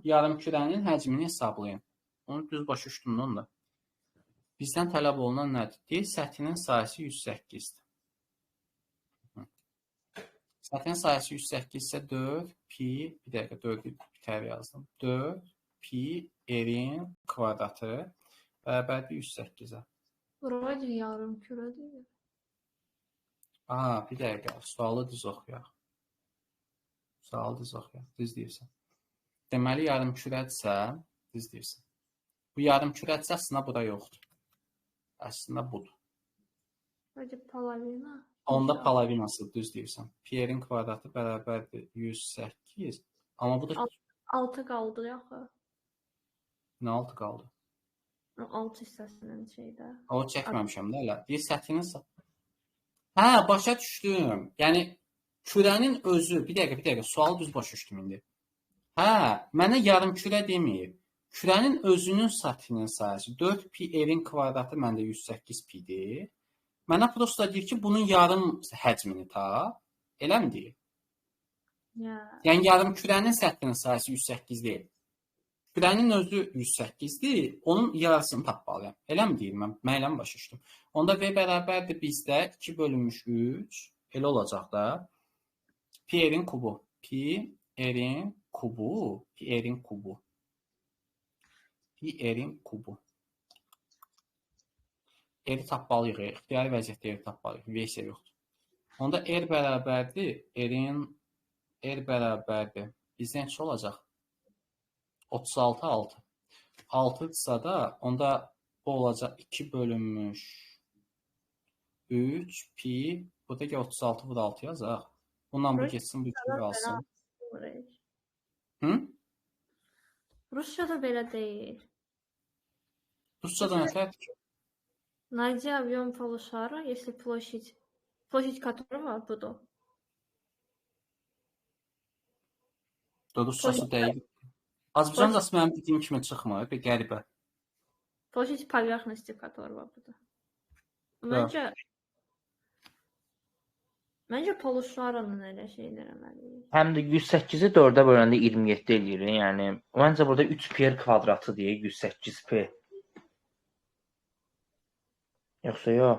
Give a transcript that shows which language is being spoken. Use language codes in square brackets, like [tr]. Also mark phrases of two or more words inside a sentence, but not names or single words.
[az] Yarımkürənin həcmini hesablayın. Onu düz başa düşdüm onda. Bizdən tələb olunan nədir? Deyir, səthinin sahəsi 108-dir. Səthinin sahəsi 108 isə 4 pi, bir dəqiqə 4-ü bitər yazdım. 4 pi r-in kvadratı bərabərdir 108-ə. Vroде yarımkürə deyil. Aha, bir dəqiqə. Sualı düz oxuyaq. Düz deyirsən. Deməli, yarımkürədirsə, düz deyirsən. Bu yarımkürədirsə, əslində bura yoxdur. Əslində budur. [ru] Вроде половина. [az] Onda palavinası düz deyirsən. Pi r-in kvadratı bərabərdir 108. Amma bu da 6 qaldı yaxı. Nə altı qaldı? O 6 hissəsinin şeydə. O çəkməmişəm də elə. Bir səthinin hə, başa düşdüm. Yəni kürənin özü, bir dəqiqə, sualı düz başa düşdüm indi. Hə, mənə yarım kürə demir. Kürənin özünün səthinin sayəsi 4pi r-in kvadratı məndə 108 pi-dir. Mənə prosta deyir ki, bunun yarım həcmini tap. Eləmi deyir? Ya. Yəni yarım kürənin səthinin sayəsi 108 deyil. Kürənin özü 108-dir, onun yarısını tapmalıyam. Eləmi deyir mən? Mən eləmi başa düşdüm? Onda v bərabərdir bizdə 2 bölünmüş 3. Elə olacaq da. Pi r-in kubu. Pi r-in kubu. Pi r-in kubu. Pi r-in kubu. R-i tapmalıyıq. İxtiyari vəziyyətdə R-i tapmalıyıq. V isə yoxdur. Onda R bərabərdir. R bərabərdir. Bizdə neçə olacaq? 36, 6. 6-dırsa da onda bu olacaq 2 bölünmüş 3 pi. Burada ki 36 vur 6 yazaq. Bundan bu geçsin, bu iki qalsın. Hı? Rusçada belə deyil. Rusçada nə tərəfdir ki? [ru] Найди объем полушара, если площадь которого буду. [az] Rusçası dəqiq. Azərbaycancası mənim dediyim kimi çıxmır, bir qəribə. [ru] Площадь поверхности которого буду. [az] Məncə poluşarının elə şeylər əməliyik. Həm də 108-i 4-ə böləndə 27 eləyir. Yəni məncə burada 3 pi r kvadratı deyək, 108 pi. Yoxsa yox?